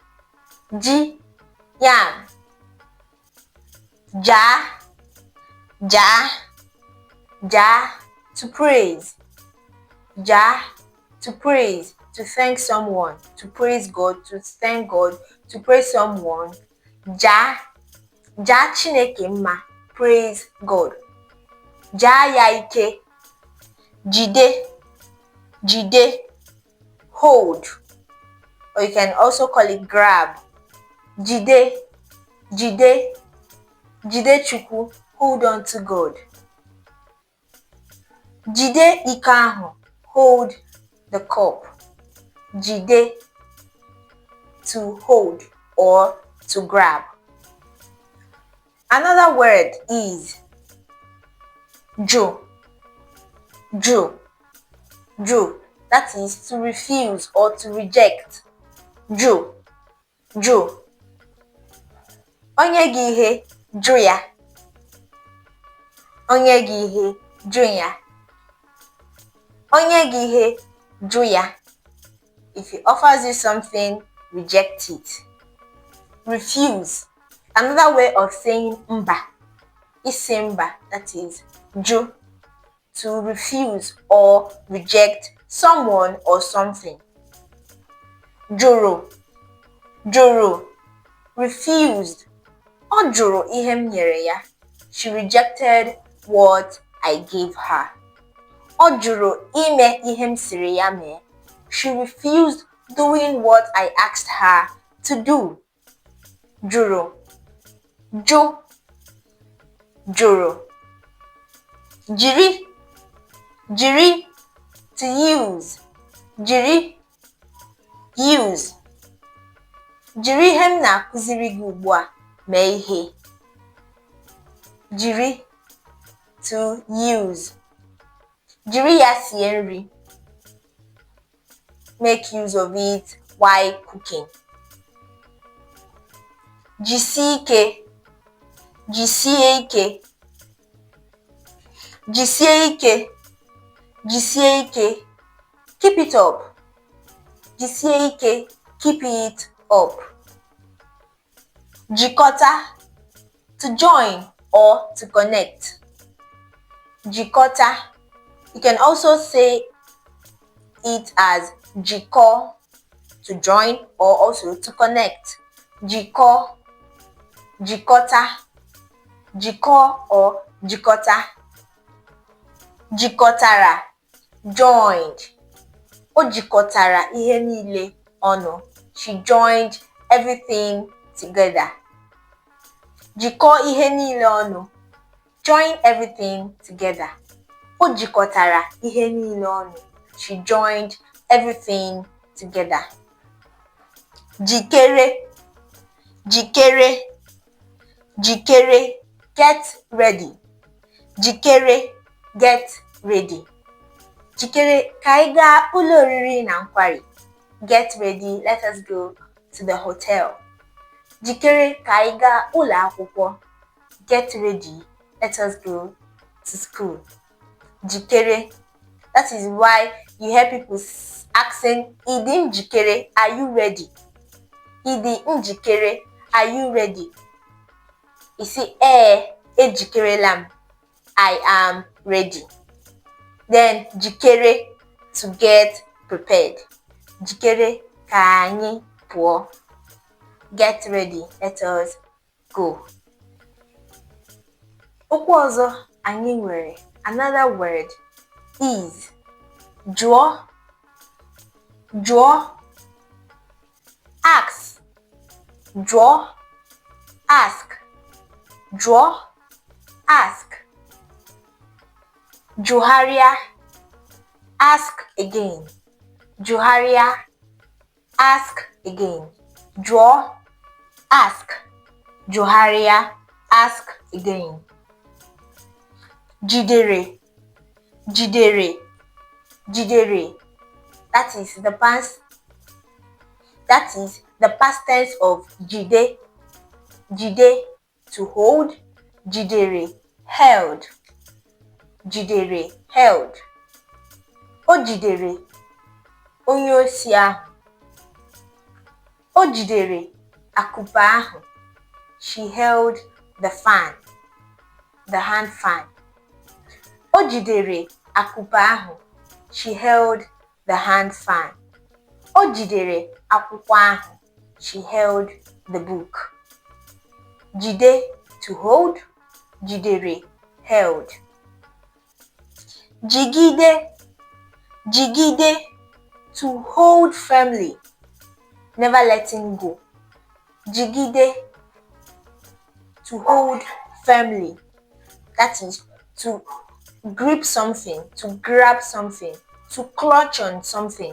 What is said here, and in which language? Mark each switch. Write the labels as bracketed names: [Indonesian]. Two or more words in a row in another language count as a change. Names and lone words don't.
[English] Ja, to praise. To praise, to thank someone, to praise God, to thank God, to praise someone. [Igbo] Ja Chineke mma, [English] praise God. [Igbo] Ja ya ike. Jide, [English] hold. Or you can also call it grab. [Igbo] Jide Chukwu, [English] hold on to God. [Igbo] Jide iko ahụ, [English] hold the cup. Jide, to hold or to grab. Another word is jo. That is to refuse or to reject. [Igbo] Jo. Onye gị ihe, jụ ya. Onye gị ihe, jụ ya. Onye gị ihe, jụ ya. [English] If he offers you something, reject it. Refuse. Another way of saying mba is mba, that is jụ, to refuse or reject someone or something. Jụrụ, refused. [Igbo] Ọ jụrụ ihe m nyere ya. [English] She rejected what I gave her. [Igbo] Ọ jụrụ ime ihe m sịrị ya mee. [English] She refused doing what I asked her to do. [Igbo] Jụrụ, jụrụ. Jiri, [English] to use. Use. [Igbo] Jiri ihe m na-akụziri gị ugbu a mee ihe. Jiri, [English] to use. [Igbo] Jiri ya sie nri. [English] Make use of it while cooking. [Igbo] Jisie ike. [English] Keep it up. [Igbo] Jisie ike, [English] keep it up. Jikọta, to join or to connect. [Igbo] Jikọta. [English] You can also say it as jikọ, to join or also to connect. [Igbo] Jikọ, jikọta. Jikọ or jikọta. Jikọtara, joined. O jikọtara ihe niile ọnụ. [English] She joined everything together. [Igbo] Jikọọ ihe niile ọnụ. [English] Join everything together. [Igbo] O jikọtara ihe niile ọnụ. [English] She joined everything together. [Igbo] Jikere. Jikere. Jikere. [English] Get ready. Jikere. Get ready. [Igbo] Jikere ka anyị gaa ụlọ oriri na nkwari. [English] Get ready, let us go to the hotel. [Igbo] Jikere ka anyị gaa ụlọ akwụkwọ. [English] Get ready, let us go to school. [Igbo] Jikere. [English] That is why you hear people asking, [Igbo] Ịdị njikere, [English] are you ready? [Igbo] Ịdị njikere, [English] are you ready? You see, [Igbo] ejikerela m. [English] I am ready. Then jikere, to get prepared. [Igbo] Jikere ka anyị pụọ. [English] Get ready, let us go. [Igbo] Okwu ọzọ anyị nwere, [English] another word is jụọ. Jụọ. Ask. [Igbo] Jụọ. Ask. Jụọ. [English] Ask. Jụgharịa. Ask again. Jụgharịa. Ask again. Jụọ. Ask. Jụgharịa. Ask again. [Igbo] Jidere. Jidere. Jidere. [English] That is the past tense of jide. [Igbo] Jide, [English] to hold. Jidere, held. [Igbo] Jidere, held. O jidere onye osi ahụ. O jidere akupe ahụ. [English] She held the fan, the hand fan. [Igbo] O jidere akupe ahụ. [English] She held the hand fan. [Igbo] O jidere akwụkwọ ahụ. [English] She held the book. Jide, to hold. [Igbo] Jidere, held. Jigide. Jigide, [English] to hold firmly, never letting go. Jigide, to hold firmly. That is to grip something, to grab something, to clutch on something.